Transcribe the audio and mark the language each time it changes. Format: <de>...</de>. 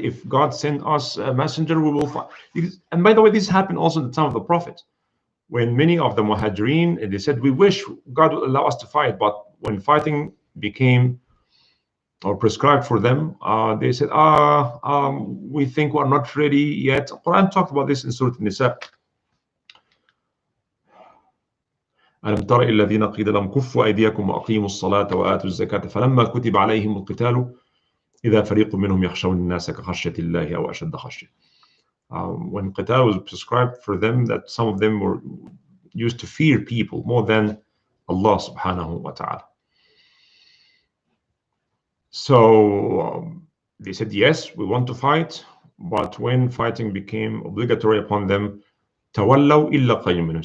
<en>If God sent us a messenger, we will fight. And by the way, this happened also in the time of the Prophet, when many of the Muhajirin, they said, we wish God would allow us to fight, but when fighting became or prescribed for them, they said, we think we're not ready yet. Quran talked about this in Surah An-Nisa.</en> <ar>ألم تر إلى الذين قيل لهم كفوا أيديكم وأقيموا الصلاة وآتوا الزكاة فلما كتب عليهم القتال إذا فريق منهم يخشون الناس كخشية الله أو أشد خشية.</ar> <en>When qital was prescribed for them, that some of them were used to fear people more than Allah subhanahu wa ta'ala. So they said, yes, we want to fight, but when fighting became obligatory upon them,</en> <ar>تَوَلَّوْا إِلَّا قَلِيلٌ مِّنْهُمْ.</ar>